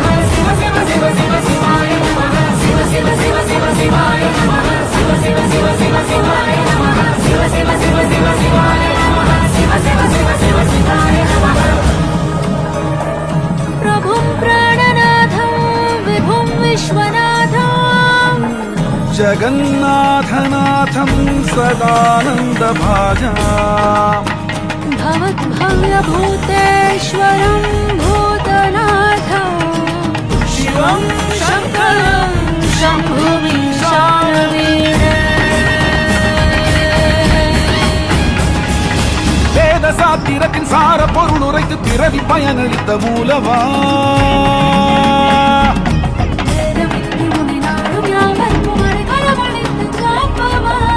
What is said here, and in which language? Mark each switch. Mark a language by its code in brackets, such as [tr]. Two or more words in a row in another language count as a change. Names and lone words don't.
[sa] शिव शिव शिव शिव शिवाय नमः। शिव शिव शिव शिव शिवाय नमः. शिव शिव शिव शिव शिवाय नमः। शिव शिव शिव शिव शिवाय नमः. शिव शिव शिव शिव शिवाय नमः। प्रभुं प्राणनाथं विभुं विश्वनाथम् जगन्नाथनाथं सदानन्दभाजाम् भवद्भव्यभूतेश्वरं भूतनाथं शिवं शङ्करं शम्भुमीशानवीरे. [ta] வேத சாத்திரத்தின் சார பொருள் உரைத்து பிறவி பயனளித்த மூலவா. வேதமின்றி உன்னை நாடும் யாவர்க்கும் அடைக்கலமளித்து காப்பவா.